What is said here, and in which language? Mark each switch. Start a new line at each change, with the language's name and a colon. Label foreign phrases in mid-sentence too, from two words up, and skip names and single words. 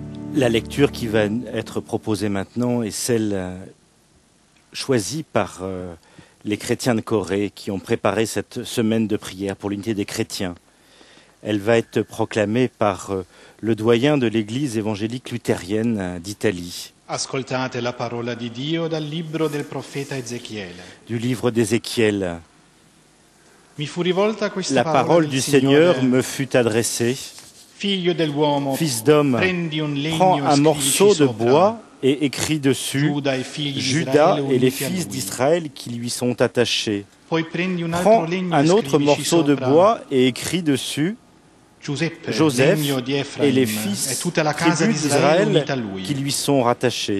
French: La lecture qui va être proposée maintenant est celle choisie par les chrétiens de Corée qui ont préparé cette semaine de prière pour l'unité des chrétiens. Elle va être proclamée par le doyen de l'Église évangélique luthérienne d'Italie.
Italian: Ascoltate la parola di Dio dal libro del profeta Ezechiele.
French: Du livre d'Ézéchiel.
Italian: Mi fu rivolta questa
French: La parole du Seigneur me fut adressée.
Italian: Figlio dell'uomo,
French: Fils d'homme, prends un morceau de bois et écris dessus Juda et les fils d'Israël qui lui sont attachés. Prends un autre morceau de bois et écris dessus Joseph et les fils tribus d'Israël qui lui sont rattachés.